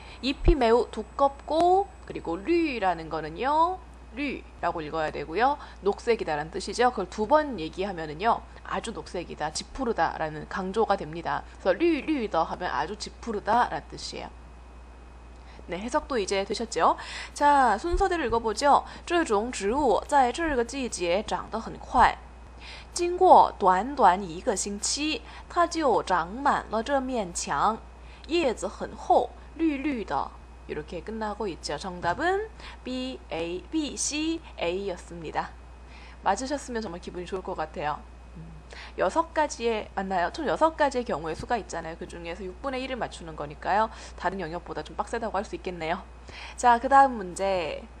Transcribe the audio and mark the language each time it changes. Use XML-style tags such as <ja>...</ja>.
<ko>잎이 매우 두껍고 그리고 류라는 거는요. 류라고 읽어야 되고요. 녹색이다라는 뜻이죠. 그걸 두 번 얘기하면은요. 아주 녹색이다, 짙푸르다라는 강조가 됩니다. 그래서 류더 하면 아주 짙푸르다라는 뜻이에요. 네, 해석도 이제 되셨죠? 자, 순서대로 읽어보죠.</ko> <zh>这种植物在这个季节长得很快经过短短一个星期它就长满了这面墙叶子很厚绿绿的</zh> <ko>이렇게 끝나고 있죠. 정답은 B, A, B, C, A였습니다. 맞으셨으면 정말 기분이 좋을 것 같아요. 6가지의 맞나요? 총 6가지의 경우의 수가 있잖아요. 그 중에서 6분의 1을 맞추는 거니까요. 다른 영역보다 좀 빡세다고 할 수 있겠네요. 자, 그 다음 문제.</ko>